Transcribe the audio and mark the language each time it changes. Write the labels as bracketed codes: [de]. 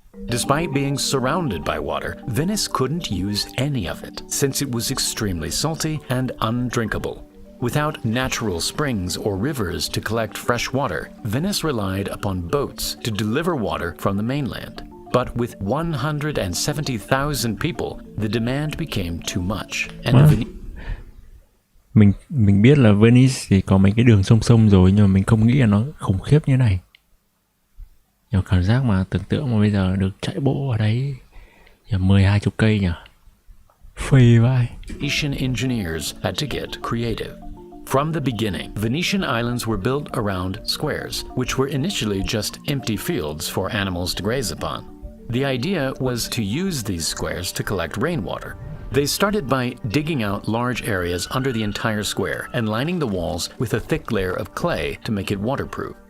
[en] Despite being surrounded by water, Venice couldn't use any of it, since it was extremely salty and undrinkable. Without natural springs or rivers to collect fresh water, Venice relied upon boats to deliver water from the mainland. But with 170,000 people, the demand became too much, and [vi] mình biết là Venice thì có mấy cái đường sông rồi, nhưng mà mình không nghĩ là nó khủng khiếp như này. Nhiều cảm giác mà tưởng tượng mà bây giờ được chạy bộ ở đấy 10-20 cây nhỉ. Phê vai. [en] Venetian engineers had to get creative. From the beginning, Venetian islands were built around squares, which were initially just empty fields for animals to graze upon. The idea was to use these squares to collect rainwater. They started by digging out large areas under the entire square and lining the walls with a thick layer of clay to make it waterproof.